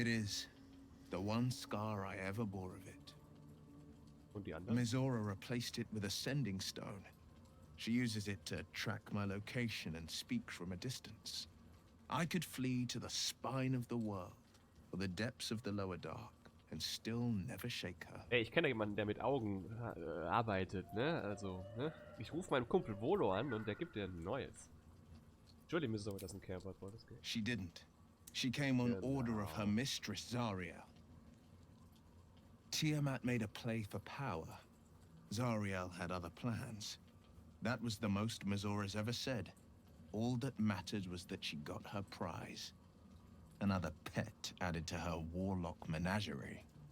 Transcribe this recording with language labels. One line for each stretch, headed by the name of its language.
English: It is the one scar I ever bore of it.
German: Und die anderen?
English: Mizora replaced it with a sending stone. She uses it to track my location and speak from a distance. I could flee to the spine of the world, or the depths of the lower dark, and still never shake her.
German: Ey, ich kenne jemanden, der mit Augen arbeitet, ne? Also, ne? Ich rufe meinen Kumpel Volo an und der gibt dir ein neues.
English: Surely Mizora doesn't care about Baldur's Gate. She didn't. She came on order of her mistress, Zariel. Tiamat made a play for power. Zariel had other plans. That was the most Mizora's ever said. All that mattered was that she got her prize. Another pet added to her warlock menagerie.